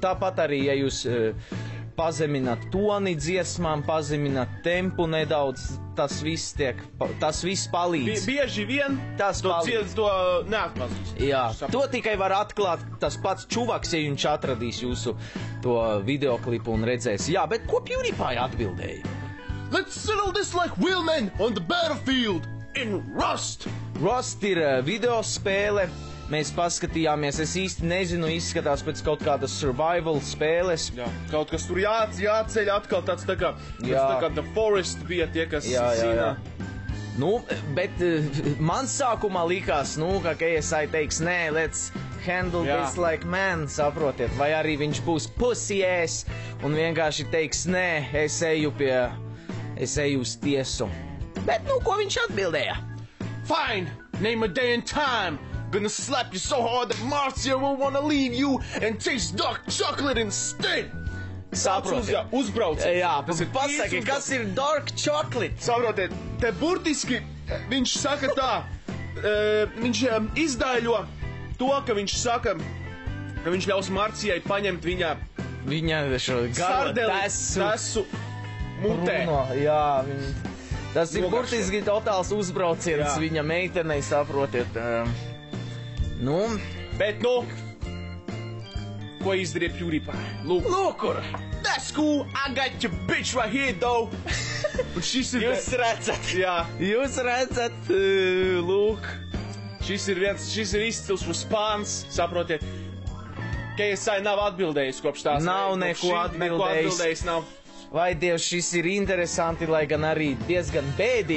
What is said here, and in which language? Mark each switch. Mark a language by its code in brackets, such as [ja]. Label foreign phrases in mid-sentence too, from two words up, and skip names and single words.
[lv] Tāpat arī, ja jūs pazemināt toni dziesmām, pazemināt tempu nedaudz, tas viss palīdz. Bieži vien tas to neatpazīst. Jā, to tikai var atklāt tas pats čuvaks, ja viņš atradīs jūsu to videoklipu un redzēs. Jā, bet ko PewDiePie atbildēja? [en] Let's settle this like real men on the battlefield in Rust. [lv] Rust ir video spēle. Mēs paskatījāmies, es īsti nezinu, izskatās pēc kaut kādas survival spēles. Jā, kaut kas tur jāceļ atkal tāds tā kā The Forest bija tie, kas zina. Nu, bet man sākumā likās, ka KSI teiks, nē, [en] let's handle this like man, [lv] saprotiet, vai arī viņš būs [en] pussy ass [lv] un vienkārši teiks, nē, es eju uz tiesu. Bet, ko viņš atbildēja? [en] Fine, name a day and time. Gonna slap you so hard that Marcia will wanna leave you and taste dark chocolate instead. [lv] Saprotiet. Uzbrauciet. Jā, pasaki, kas ir [en] dark chocolate? [lv] Saprotiet, te burtiski viņš saka tā, viņš izdaļo to, ka viņš saka, ka viņš ļaus Marcijai paņemt viņa šo garo tesu mutē. Jā, tas ir burtiski totāls uzbrauciens viņa meitenei, saprotiet. Bet, ko izdarīja PewDiePie? Lūk, kur. [en] That's cool, I got your bitch right here, though. [lv] Jūs redzat, jā. Jūs redzat, lūk. Šis ir izcils spāns, saprotiet. KSI nav atbildējis kopš tās. Nav neko atbildējis. Nav. Vai Dievs, šis ir interesanti, lai gan arī diezgan bēdīgi.